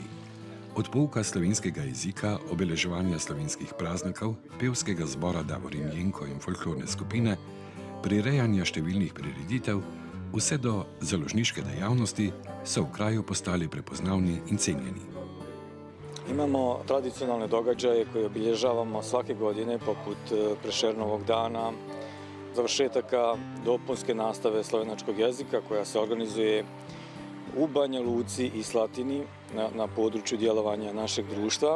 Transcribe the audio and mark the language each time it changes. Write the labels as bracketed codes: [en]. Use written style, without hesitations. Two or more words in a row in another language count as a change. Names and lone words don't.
[sl] Od pouka slovenskega jezika, obeleževanja slovenskih praznikov, pevskega zbora Davorin Jenko in folklorne skupine, prirejanja številnih prireditev, vse do založniške dejavnosti so v kraju postali prepoznavni in cenjeni. [sr] Imamo tradicionalne događaje koje obilježavamo svake godine, poput Prešernovog dana, završetaka dopunske nastave slovenačkog jezika koja se organizuje u Banja Luci i Slatini na području djelovanja našeg društva.